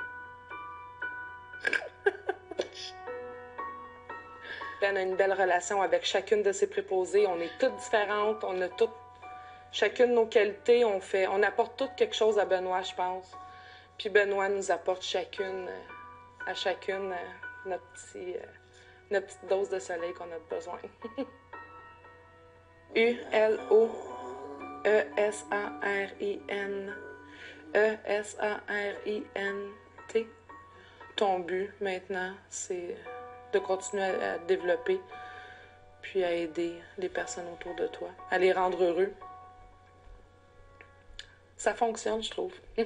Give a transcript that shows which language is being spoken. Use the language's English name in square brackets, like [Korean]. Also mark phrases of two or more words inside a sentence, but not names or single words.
[French] Ben a une belle relation avec chacune de ses préposées. On est toutes différentes. On a toutes chacune nos qualités. On apporte toutes quelque chose à Benoît, je pense. Puis Benoît nous apporte à chacune notre petite dose de soleil qu'on a besoin. U-L-O-E-S-A-R-I-N. E-S-A-R-I-N-T. Ton but, maintenant, c'est de continuer à développer, puis à aider les personnes autour de toi, à les rendre heureux. Ça fonctionne, je trouve.